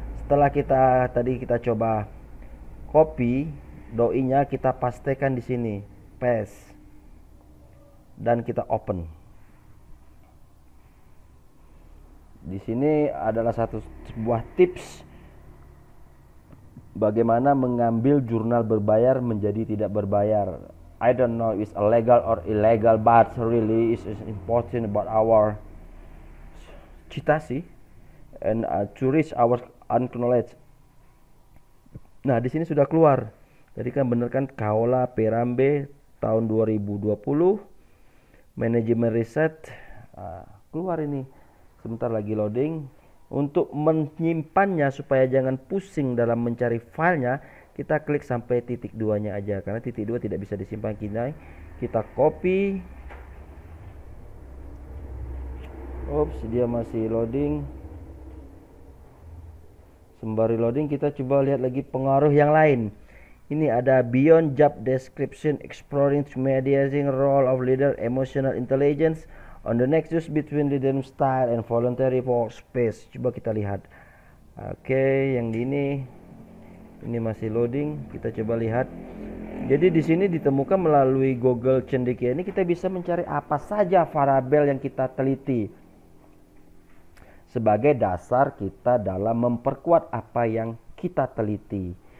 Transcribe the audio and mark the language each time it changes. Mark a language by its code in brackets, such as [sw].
[id] Setelah kita coba copy doi-nya, kita pastekan di sini, paste, dan kita open. Di sini adalah sebuah tips bagaimana mengambil jurnal berbayar menjadi tidak berbayar. [en] I don't know it's illegal or illegal, but really it's important about our citasi and to reach our knowledge. [id] Nah, di sini sudah keluar. Tadi kan bener kan, Kaola Perambe tahun 2020, manajemen riset, keluar ini. Sebentar lagi loading. Untuk menyimpannya supaya jangan pusing dalam mencari filenya, kita klik sampai titik 2-nya aja, karena titik 2 tidak bisa disimpan. Kita copy. Oops, dia masih loading. Sembari loading, kita coba lihat lagi pengaruh yang lain. Ini ada [en] beyond job description, exploring mediating role of leader, emotional intelligence on the nexus between leadership style and voluntary workspace. [id] Coba kita lihat. Oke, yang ini masih loading. Kita coba lihat. Jadi di sini ditemukan melalui Google Cendekia ini kita bisa mencari apa saja variabel yang kita teliti sebagai dasar kita dalam memperkuat apa yang kita teliti.